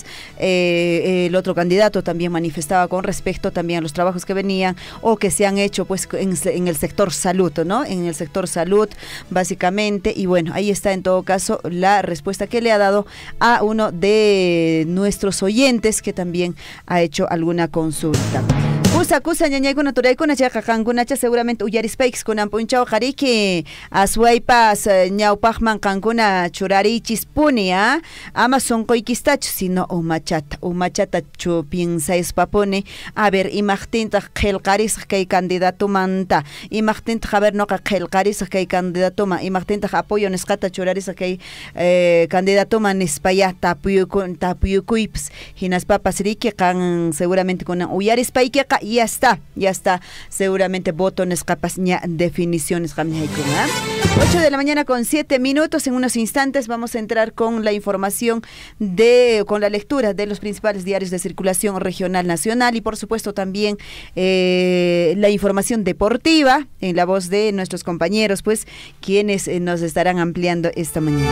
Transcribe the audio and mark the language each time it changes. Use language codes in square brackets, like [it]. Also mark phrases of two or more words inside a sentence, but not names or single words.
[es] El otro candidato también manifestaba con respecto también a los trabajos que venían o que se han hecho pues en el sector salud, ¿no? En el sector salud, básicamente. Y bueno, ahí está en todo caso la respuesta que le ha dado a uno de nuestros oyentes que también ha hecho alguna consulta. [qu] Kusa ñañaykuna turaykuna chayqa qankunacha seguramente uyarispaykis kunan punchaw qariki aswaypas ñawpaqman qankuna churarichispuni ama sunquykistachu sino umachata chupinsayispapuni [es] a ver [qu] imaqtintaq qillqarisaq kay candidatumanta imaqtintaq [es] a ver [qu] noqa qillqarisaq kay candidatuma imaqtintaq apoyo nisqata churarisaq kay candidatuma nispaya tapuyukuypas hinaspapas riki qan seguramente kunan uyarispaykiqa [es] ya está, seguramente votos capas ya definiciones. 8 de la mañana con 7 minutos, en unos instantes vamos a entrar con la información con la lectura de los principales diarios de circulación regional nacional y por supuesto también la información deportiva en la voz de nuestros compañeros, pues quienes nos estarán ampliando esta mañana.